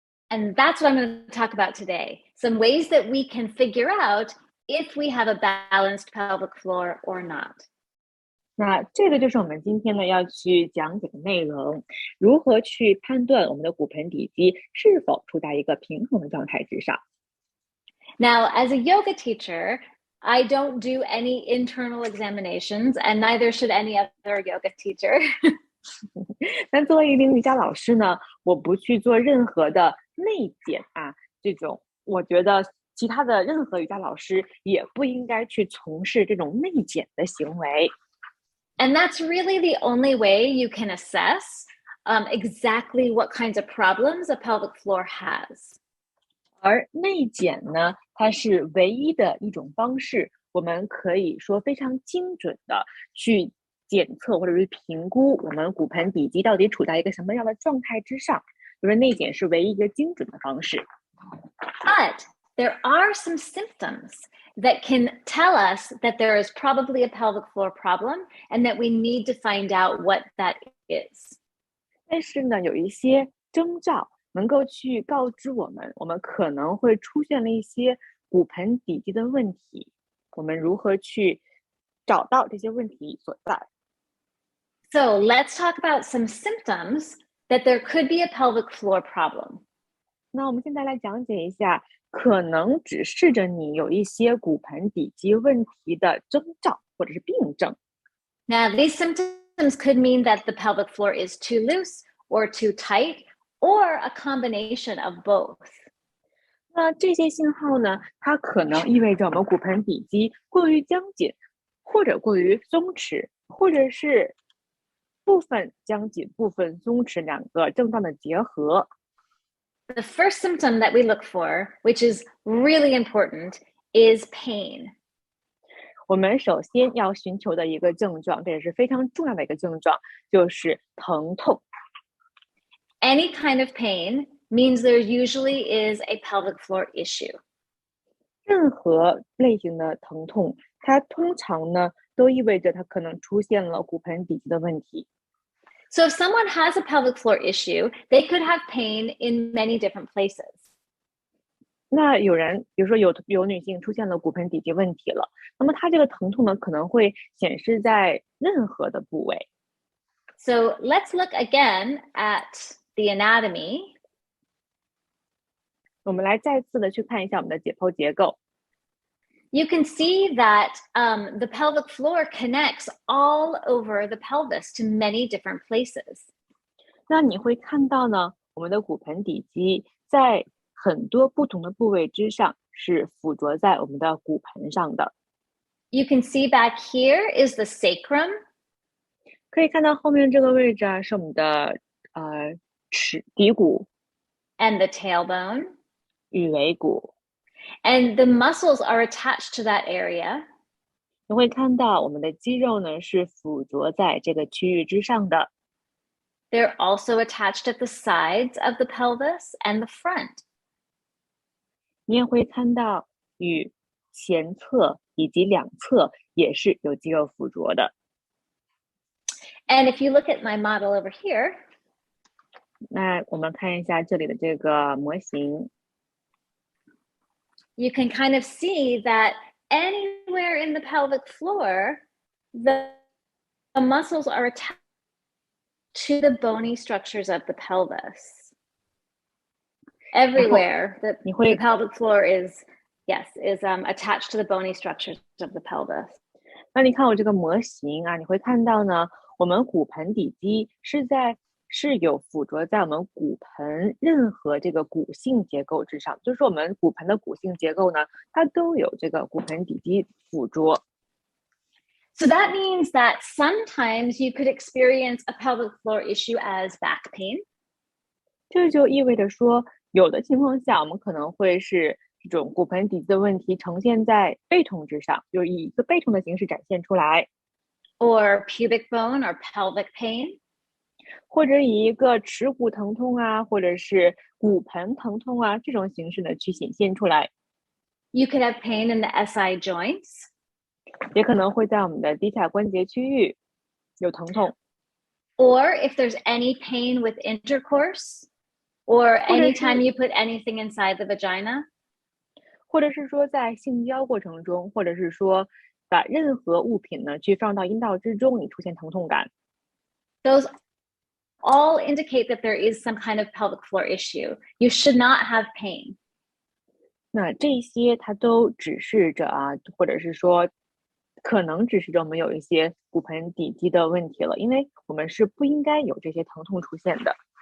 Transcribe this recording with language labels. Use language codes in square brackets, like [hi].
[en] And that's what I'm going to talk about today. Some ways that we can figure out if we have a balanced pelvic floor or not. [zh] 那这个就是我们今天呢要去讲解的内容，如何去判断我们的骨盆底肌是否处在一个平衡的状态之上。 [en] Now, as a yoga teacher, I don't do any internal examinations, and neither should any other yoga teacher. [zh] 那作为一名瑜伽老师呢，我不去做任何的内检啊，这种我觉得其他的任何瑜伽老师也不应该去从事这种内检的行为。 [en] And that's really the only way you can assess exactly what kinds of problems a pelvic floor has. [zh] 而内检呢，它是唯一的一种方式，我们可以说非常精准的去检测或者是评估我们骨盆底肌到底处在一个什么样的状态之上，就是内检是唯一一个精准的方式。 [en] But there are some symptoms that can tell us that there is probably a pelvic floor problem and that we need to find out what that is. [zh] 但是呢，有一些征兆能够去告知我们，我们可能会出现了一些骨盆底肌的问题。我们如何去找到这些问题所在？ [en] So let's talk about some symptoms that there could be a pelvic floor problem. [zh] 那我们现在来讲解一下，可能指示着你有一些骨盆底肌问题的征兆或者是病症。 [en] Now, these symptoms could mean that the pelvic floor is too loose or too tight or a combination of both. [zh] 那这些信号呢，它可能意味着我们骨盆底肌过于僵紧，或者过于松弛，或者是部分僵紧、部分松弛两个症状的结合。 [en] The first symptom that we look for, which is really important, is pain. [zh] 我们首先要寻求的一个症状，这也是非常重要的一个症状，就是疼痛。 [en] Any kind of pain means there usually is a pelvic floor issue. [zh] 任何类型的疼痛，它通常呢都意味着它可能出现了骨盆底肌的问题。 [en] So if someone has a pelvic floor issue, they could have pain in many different places. [zh] 那有人，比如说有女性出现了骨盆底肌问题了，那么她这个疼痛呢可能会显示在任何的部位。 [en] So let's look again at the anatomy. [zh] 我们来再次的去看一下我们的解剖结构。 [en] You can see that the pelvic floor connects all over the pelvis to many different places. [zh] 那你会看到呢，我们的骨盆底肌在很多不同的部位之上是附着在我们的骨盆上的。 [en] You can see back here is the sacrum. [zh] 可以看到后面这个位置啊，是我们的骶骨 [en] and the tailbone. [zh] 与尾骨。 [en] And the muscles are attached to that area. [zh] 你会看到我们的肌肉呢是附着在这个区域之上的。 [en] They're also attached at the sides of the pelvis and the front. [zh] 你也会看到与前侧以及两侧也是有肌肉附着的。 [en] And if you look at my model over here, [zh] 那我们看一下这里的这个模型。 [en] You can kind of see that anywhere in the pelvic floor, the muscles are attached to the bony structures of the pelvis. Everywhere the pelvic floor is attached to the bony structures of the pelvis. [zh] 那你看我这个模型啊，你会看到呢，我们骨盆底肌是有附着在我们骨盆任何这个骨性结构之上，就是我们骨盆的骨性结构呢，它都有这个骨盆底肌附着。 [en] So that means that sometimes you could experience a pelvic floor issue as back pain. [zh] 这就意味着说，有的情况下，我们可能会是这种骨盆底肌的问题呈现在背痛之上，就是以一个背痛的形式展现出来。 [en] Or pubic bone or pelvic pain. [zh] 或者以一个耻骨疼痛啊，或者是骨盆疼痛啊这种形式呢去显现出来。 [en] You could have pain in the SI joints. [zh] 也可能会在我们的骶髂关节区域有疼痛。 [en] Or if there's any pain with intercourse, or anytime you put anything inside the vagina. [zh] 或者是说在性交过程中，或者是说把任何物品呢去放到阴道之中，你出现疼痛感。 [en] Those all indicate that there is some kind of pelvic floor issue. You should not have pain. [zh] 那这些它都指示着啊，或者是说可能指示着我们有一些骨盆底肌的问题了，因为我们是不应该有这些疼痛出现的。